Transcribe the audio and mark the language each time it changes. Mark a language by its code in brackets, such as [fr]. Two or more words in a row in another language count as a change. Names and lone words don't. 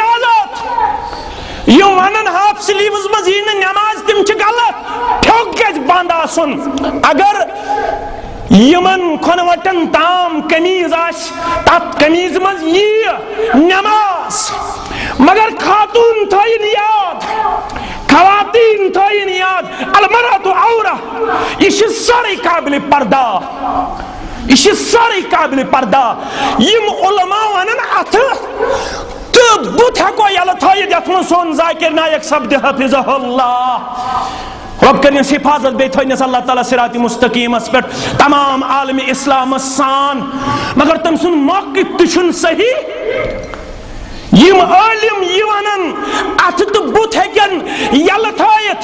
[ks] اجازت یم ونن [en] half sleeves [ks] مز یی نہٕ نماز تم چھ غلط پھیوک گژھِ بند آسُن اگر یمن کھۄنوٹن تام قمیض آسہِ تتھ قمیض مز یی نماز مگر خاتون تھٲیِن یاد خواتین تھٲیِن یاد [ar] المرأة عورة [ks] یہ چھ سٲرٕے قابل پردہ یہ سارے قابل پردہ یم علماء ونن اتھ تو بت ہیکو یلہ تھٲیِتھ یتھ منٛز سون ذاکر نائک سپدِ حفظہ اللہ رب کرنس حفاظت بیٚیہِ تھٲینس اللہ تعالیٰ صراط مستقیمس پٮ۪ٹھ تمام عالم اسلامس سان مگر تٔمۍ سُنٛد موقف تہِ چھُنہٕ صحیح یم عالم یہ ونن اتھ تو بت ہیکن یلہ تھٲیِتھ